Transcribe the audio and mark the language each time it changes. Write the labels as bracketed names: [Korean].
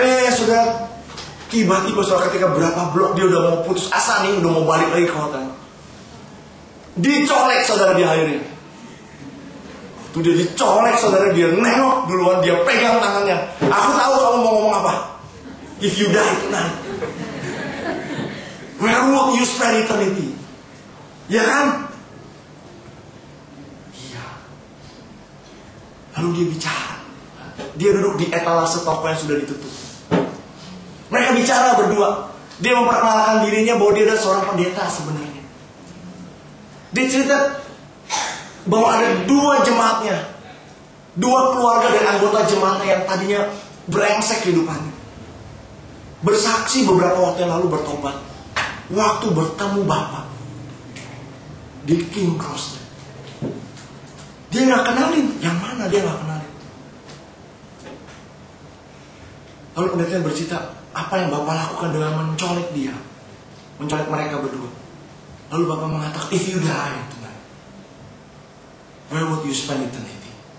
[Indonesian] Saudara, tiba-tiba, saudara, ketika berapa blok dia udah mau putus asa nih, udah mau balik lagi ke hotel. Dicolek, saudara, di akhirnya. Tuh dia dicolek, saudara, dia nengok duluan, dia pegang tangannya. Aku tahu kamu mau ngomong apa. [English] If you die tonight, where would you spend eternity? [Indonesian] Ya kan? Iya. Lalu dia bicara. Dia duduk di etalase toko yang sudah ditutup. Mereka bicara berdua. Dia memperkenalkan dirinya bahwa dia adalah seorang pendeta sebenarnya. Dia cerita bahwa ada 2 jemaatnya, 2 keluarga dan anggota jemaatnya yang tadinya brengsek kehidupannya. Bersaksi beberapa waktu yang lalu bertobat. Waktu bertemu Bapak di King Cross, dia gak kenalin. Yang mana dia gak kenalin. Lalu pendeta bercerita apa yang Bapak lakukan dengan mencolek dia, mencolek mereka berdua. Lalu Bapak mengatakan, [English] if you die tonight, where would you spend eternity?